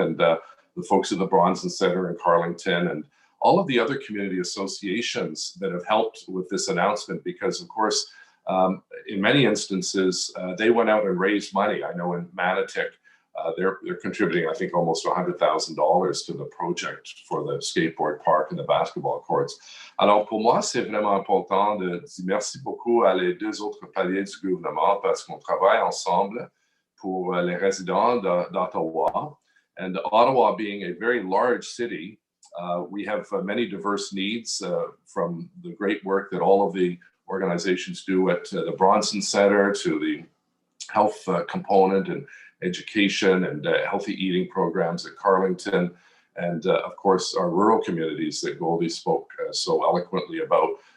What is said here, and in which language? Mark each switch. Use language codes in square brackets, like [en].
[en] And the folks at the Bronson Center in Carleton and all of the other community associations that have helped with this announcement, because of course, in many instances, they went out and raised money. I know in Manotick, they're contributing, I think, almost $100,000 to the project for the skateboard park and the basketball courts. [fr] Alors pour moi, c'est vraiment important de dire merci beaucoup à les deux autres paliers du gouvernement parce qu'on travaille ensemble pour les résidents d'Ottawa. [en] And Ottawa being a very large city, we have many diverse needs from the great work that all of the organizations do at the Bronson Center to the health component and education and healthy eating programs at Carleton, and of course our rural communities that Goldie spoke so eloquently about.